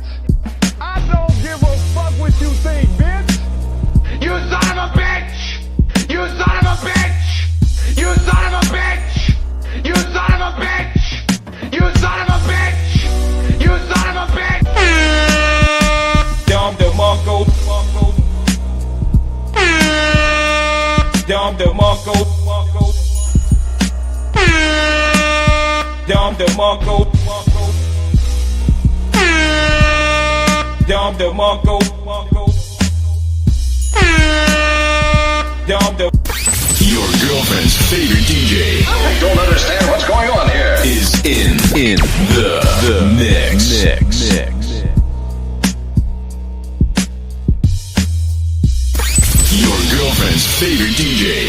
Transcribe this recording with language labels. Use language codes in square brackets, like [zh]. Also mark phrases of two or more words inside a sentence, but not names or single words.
[en] I don't give a fuck what you think, bitch. You son of a bitch! You son of a bitch! You son of a bitch! You son of a bitch! You son of a bitch! You son of a bitch! Dom DeMarco. Dom DeMarco. Dom DeMarco. Dom DeMarco. Dom De. Your girlfriend's favorite DJ. I don't understand what's going on here. Is in the mix. Your girlfriend's favorite DJ.